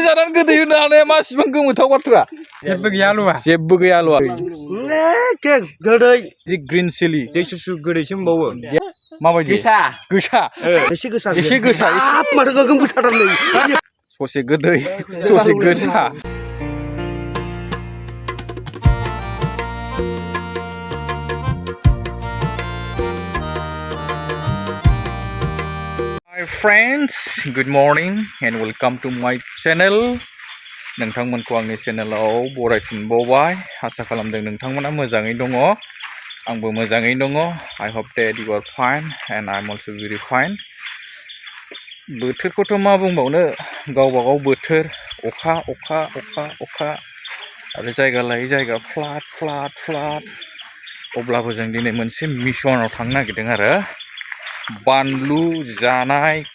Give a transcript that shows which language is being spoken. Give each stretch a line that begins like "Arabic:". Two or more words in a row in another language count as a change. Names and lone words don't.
Bodo: जानानै गोदै होनो हानाया मा इसिबां गोमोथाव बाथ्रा जेबो गैया आलुआ जेबो गैया आलुआ एखे गोदै जि
English: green chilli
Bodo: दै सुसु गोदैसो मोनबावो माबायदि गोसा गोसा एसे गोसा एसे गोसा हाब माथो गोगोम गोसाथार नै ससे गोदै ससे गोसा
English: Hi friends, good morning and welcome to my channel.
Bodo: नोंथांमोनखौ आंनि चेनेलाव बरायफिनबावबाय आसा खालामदों नोंथांमोना मोजाङै दङ आंबो मोजाङै दङ
English: I hope that you are fine and I'm also very fine.
Bodo: बोथोरखौथ' मा बुंबावनो गावबा गाव बोथोर अखा अखा अखा अखा आरो जायगा लायै जायगा फ्लाद अब्लाबो जों दिनै मोनसे मिशनाव थांनो नागिरदों आरो बानलु जानाय